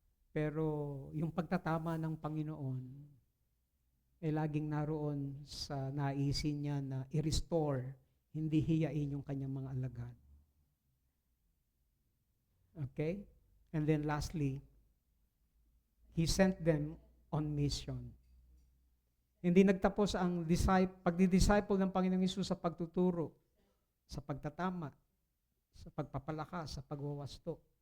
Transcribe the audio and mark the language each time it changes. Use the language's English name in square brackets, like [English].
[Filipino] Pero yung pagtatama ng Panginoon ay laging naroon sa naisin niya na i-restore, hindi hiyain yung kanyang mga alagad. Okay? [English] And then lastly, He sent them on mission. [Filipino] Hindi nagtapos ang pagdi-disciple ng Panginoong Hesus sa pagtuturo, sa pagtatama, sa pagpapalakas, sa pagwawasto.